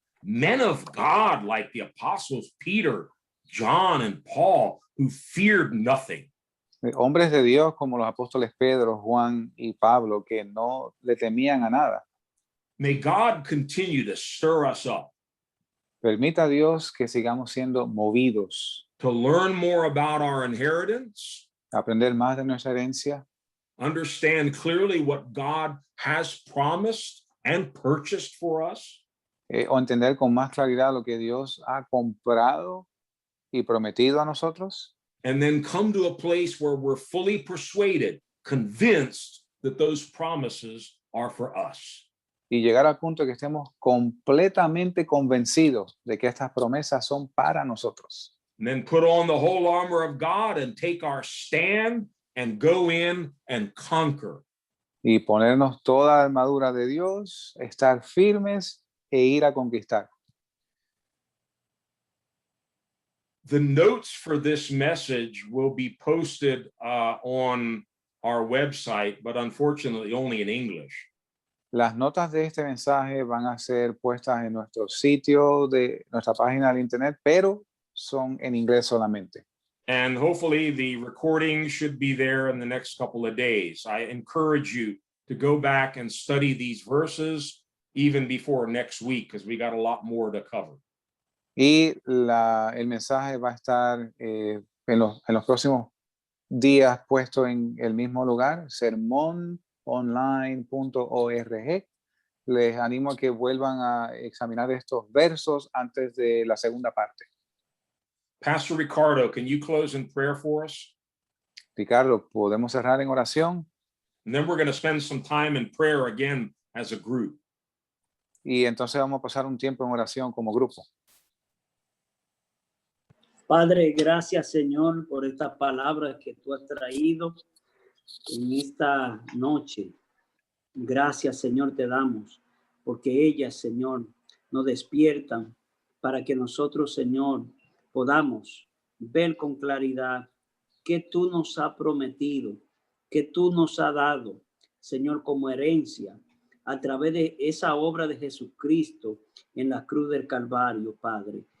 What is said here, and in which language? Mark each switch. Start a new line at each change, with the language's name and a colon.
English: Men of God like the apostles Peter, John, and Paul who feared nothing.
Spanish: Hombres de Dios como los apóstoles Pedro, Juan y Pablo, que no le temían a nada.
English: May God continue to stir us up
Spanish: Permita a Dios que sigamos siendo movidos,
English: to learn more about our inheritance,
Spanish: aprender más de nuestra herencia,
English: understand clearly what God has promised and purchased for us,
Spanish: o entender con más claridad lo que Dios ha comprado y prometido a nosotros.
English: and then come to a place where we're fully persuaded, convinced that those promises are for us.
Spanish: Y llegar al punto que estemos completamente convencidos de que estas promesas son para nosotros.
English: And then put on the whole armor of God and take our stand and go in and conquer.
Spanish: Y ponernos toda la armadura de Dios, estar firmes e ir a conquistar.
English: The notes for this message will be posted on our website, but unfortunately only in English.
Spanish: Las notas de este mensaje van a ser puestas en nuestro sitio de nuestra página de internet, pero son en inglés solamente.
English: And hopefully the recording should be there in the next couple of days. I encourage you to go back and study these verses even before next week, because we got a lot more to cover.
Spanish: Y el mensaje va a estar en los próximos días puesto en el mismo lugar, sermononline.org. Les animo a que vuelvan a examinar estos versos antes de la segunda parte.
English: Pastor Ricardo, can you close in prayer for us?
Spanish: Ricardo, ¿podemos cerrar en oración?
English: And then we're going to spend some time in prayer again as a group.
Spanish: Y entonces vamos a pasar un tiempo en oración como grupo. Padre, gracias, Señor, por estas palabras que tú has traído en esta noche. Gracias, Señor, te damos, porque ellas, Señor, nos despiertan para que nosotros, Señor, podamos ver con claridad que tú nos has prometido, que tú nos has dado, Señor, como herencia a través de esa obra de Jesucristo en la cruz del Calvario, Padre.